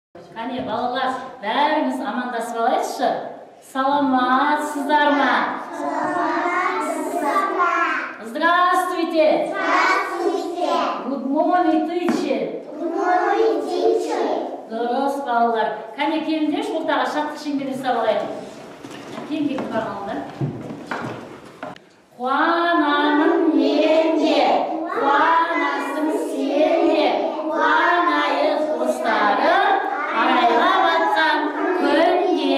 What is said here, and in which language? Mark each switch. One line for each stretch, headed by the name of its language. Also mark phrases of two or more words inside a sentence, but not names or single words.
Kazakh: Қане балалар, бәріңіз амандасып алайықшы. Саламатсыздар ма?
Russian: Здравствуйте. Здравствуйте.
English: Good morning, teacher. Good morning, teacher.
Kazakh: Дұрыс балалар. Қане келіңдерші, ортаға шаттық шеңберін ұстап алайық. Кең-кең барғандар. Қуанамын мен де, қуанасың сен де, қуанайық достарым, арайлап атқан күнге.